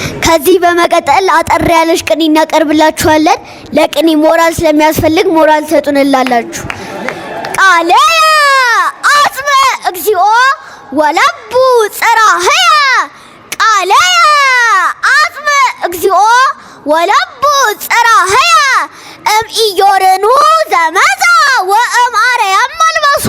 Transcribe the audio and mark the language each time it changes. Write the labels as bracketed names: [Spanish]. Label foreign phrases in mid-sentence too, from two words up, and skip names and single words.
[Amharic] ከዚህ በመቀጠል አጠር ያለሽ ቅኔ እናቀርብላችኋለን። ለቅኔ ሞራል ስለሚያስፈልግ ሞራል ተጡንላላችሁ። [Geez] ቃለየ አጽመ እግዚኦ ወለቡ ጽራህየ ቃለየ አጽመ እግዚኦ ወለቡ ጽራህየ እምኢዮርኑ ዘመዛ ወእምአርያም መልበሱ